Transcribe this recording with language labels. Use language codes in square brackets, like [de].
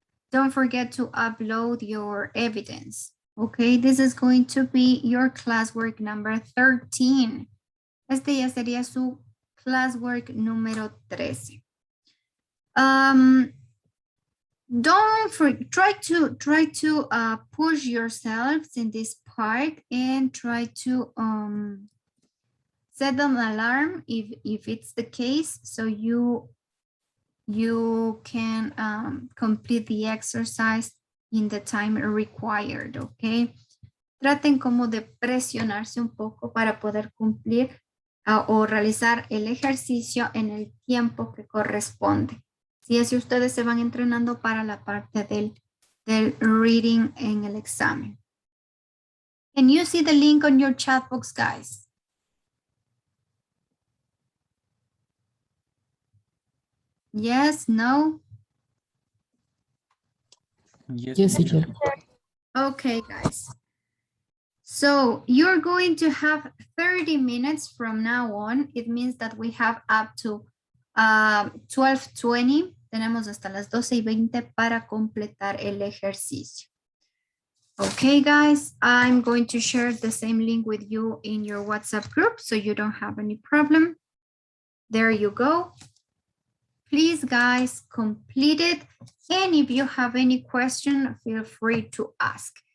[en] Don't forget to upload your evidence. Okay, this is going to be your classwork number 13. [es] Este ya sería su classwork número 13. [en] try to push yourselves in this part and try to set an alarm if it's the case, so you can complete the exercise in the time required, okay? [es] Traten como de presionarse un poco para poder cumplir o realizar el ejercicio en el tiempo que corresponde. Si es que ustedes se van entrenando para la parte del reading en el examen. [en] Can you see the link on your chat box, guys? Yes, no? Yes, teacher. Okay, guys. So you're going to have 30 minutes from now on. It means that we have up to 12:20. [es] Tenemos hasta las 12:20 para completar el ejercicio. [en] Okay, guys, I'm going to share the same link with you in your WhatsApp group so you don't have any problem. There you go. Please, guys, complete it. And if you have any question, feel free to ask.